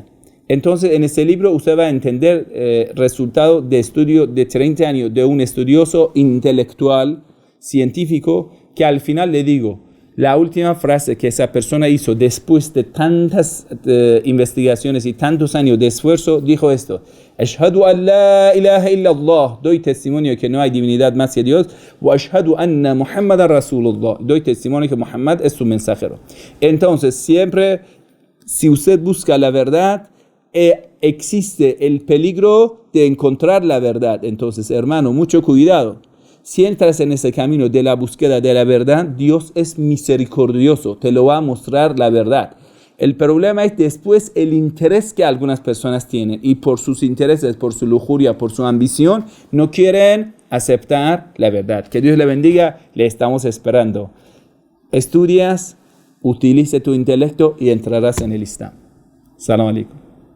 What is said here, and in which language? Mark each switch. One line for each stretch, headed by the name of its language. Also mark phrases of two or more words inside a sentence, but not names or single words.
Spanish: Entonces, en ese libro usted va a entender resultado de estudio de 30 años de un estudioso intelectual, científico, que al final le digo, la última frase que esa persona hizo después de tantas investigaciones y tantos años de esfuerzo, dijo esto:
Arabic: أشهد أن لا إله إلا الله,
Spanish: doy testimonio que no hay divinidad más que Dios,
Arabic: وأشهد أن محمدا رسول الله,
Spanish: doy testimonio que Muhammad es su mensajero. Entonces, siempre, si usted busca la verdad, existe el peligro de encontrar la verdad. Entonces, hermano, mucho cuidado. Si entras en ese camino de la búsqueda de la verdad, Dios es misericordioso, te lo va a mostrar la verdad. El problema es después el interés que algunas personas tienen y por sus intereses, por su lujuria, por su ambición, no quieren aceptar la verdad. Que Dios le bendiga, le estamos esperando. Estudias, utilice tu intelecto y entrarás en el Islam.
Arabic: سلام عليكم.